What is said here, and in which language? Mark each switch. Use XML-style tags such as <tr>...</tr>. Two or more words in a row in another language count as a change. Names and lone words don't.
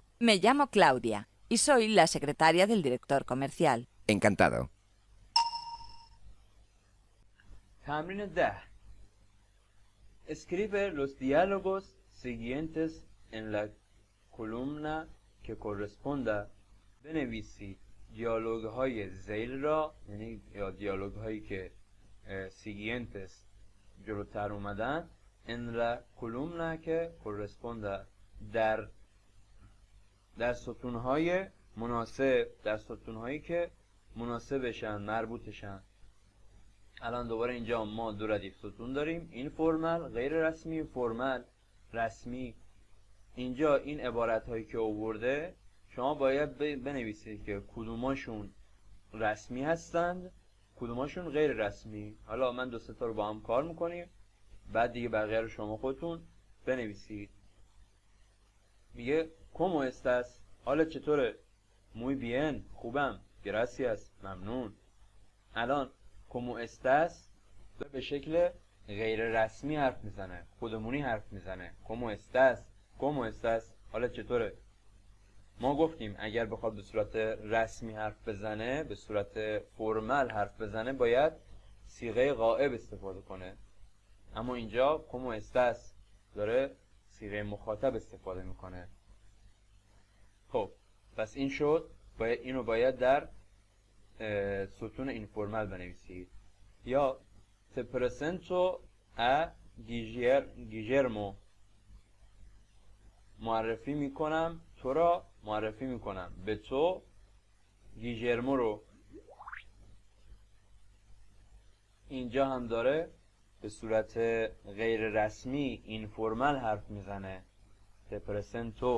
<es>Me llamo Claudia y soy la secretaria del director comercial. Encantado.</es> <fa>تمرین 10.</fa> <es>Escribe los diálogos siguientes en la columna que corresponda.</es> <fa>بنویسید دیالوگ های ذیل را، یعنی یا دیالوگ هایی که siguientes جلوتر اومدن،</fa> <es>en la columna que corresponda،</es> <fa>در ستون های مناسب، در ستون هایی که مناسبشن، مربوطشن. الان دوباره اینجا ما دو ردیف ستون داریم، این فرمل، غیر رسمی، فرمل، رسمی. اینجا این عبارت هایی که آورده شما باید بنویسید که کدوماشون رسمی هستند، کدوماشون غیر رسمی. حالا من دو سه تا رو با هم کار میکنیم، بعد دیگه بقیه رو شما خودتون بنویسید. میگه</fa> <es>¿Cómo estás؟</es> <fa>حالا چطوره؟</fa> <es>muy bien،</es> <fa>خوبم، gracias، ممنون.</fa> <es>الان ¿Cómo estás؟</es> <fa>به شکل غیر رسمی حرف میزنه، خودمونی حرف میزنه.</fa> <es>¿Cómo estás؟ ¿Cómo estás؟</es> <fa>حالا چطوره؟ ما گفتیم اگر بخواد به صورت رسمی حرف بزنه، به صورت فرمل حرف بزنه، باید صیغه غائب استفاده کنه. اما اینجا</fa> <es>¿Cómo estás؟</es> <fa>داره صیغه مخاطب استفاده میکنه. خب پس این شد، اینو باید در ستون اینفورمال بنویسید.</fa> <es>یا te presento a Guillermo،</es> <fa>معرفی میکنم تو را، معرفی میکنم به تو گیژرمو رو. اینجا هم داره به صورت غیر رسمی اینفورمال حرف میزنه،</fa> <es>te presento.</es>